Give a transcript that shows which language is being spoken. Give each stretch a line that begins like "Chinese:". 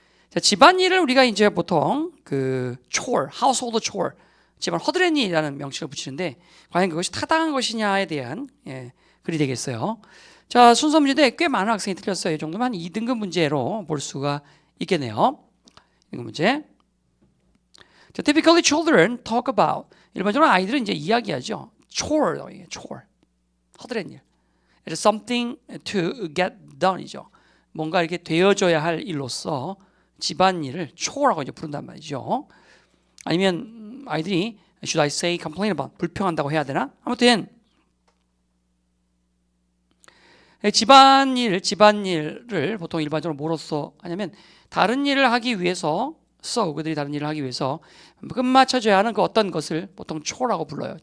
Korean: 자, 집안일을 우리가 이제 보통 그 chore, household chore, 집안 허드렛일이라는 명칭을 붙이는데 과연 그것이 타당한 것이냐에 대한 글이 되겠어요. 자, 순서 문제인데 꽤 많은 학생이 틀렸어요. 이 정도면 한 2등급 문제로 볼 수가 있겠네요. 2등급 문제. 자,
English: typically children talk about
Korean: 일반적으로 아이들은 이제 이야기하죠. chore, 허드렛일.
English: It's something to get done이죠.
Korean: 뭔가 이렇게 되어져야 할 일로서 집안일을 chore라고 이제 부른단 말이죠. 아니면 아이들이
English: should I say complain about
Korean: 불평한다고 해야 되나? 아무튼 집안일을 보통 일반적으로 뭐로써 하냐면 다른 일을 하기 위해서 그들이 다른 일을 하기 위해서 끝마쳐줘야 하는 그 어떤 것을 보통 chore라고 불러요.